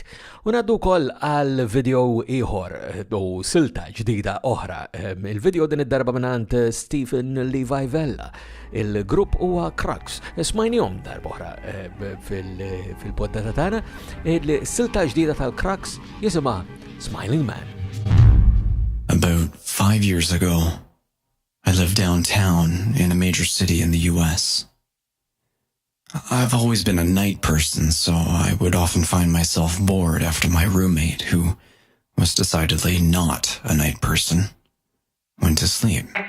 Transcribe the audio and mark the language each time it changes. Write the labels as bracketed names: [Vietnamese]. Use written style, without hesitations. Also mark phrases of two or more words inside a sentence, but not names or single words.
[Maltese] U ngħaddu wkoll għal video ieħor u silta ġdida oħra. Il-video din id-darba mingħand Stephen Levi Vella. Il-grupp huwa Crooks. Smajnihom darba oħra fil-poddata tagħna. Il-silta ġdida tal-Crooks jisimha Smiling Man. [English] About 5 years ago, I lived downtown in a major city in the U.S. I've always been a night person, so I would often find myself bored after my roommate, who was decidedly not a night person, went to sleep.